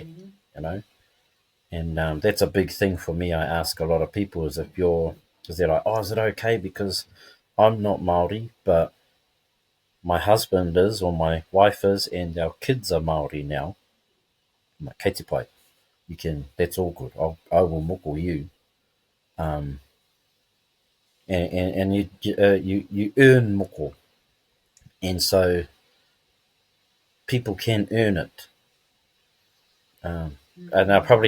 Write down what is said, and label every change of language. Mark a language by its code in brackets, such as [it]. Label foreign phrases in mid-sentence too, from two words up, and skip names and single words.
[en] Mm-hmm. you know. And that's a big thing for me. I ask a lot of people is if you're, because they're like, oh, is it okay because I'm not Māori, but my husband is or my wife is, and our kids are Māori now. I'm like, [mi] kei te pai, [en] you can, that's all good. I will moko you. Um, and you earn moko, and so people can earn it. And I'll probably